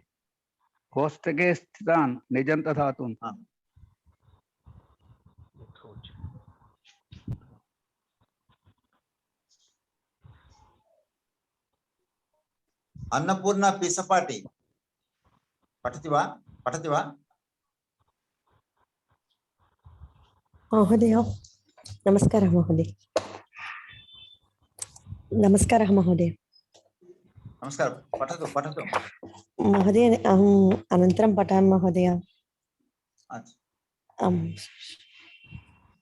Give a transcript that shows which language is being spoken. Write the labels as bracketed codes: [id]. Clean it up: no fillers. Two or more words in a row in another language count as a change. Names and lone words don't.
[sa] कोष्टके स्थितान् निजन्त धातुन्. అన్నపూర్ణ పిసపాటి पठति वा? महोदय नमस्कारः महोदय. नमस्कारः महोदय. नमस्कारं. पठतु महोदय, अहम् अनन्तरं पठामि महोदय.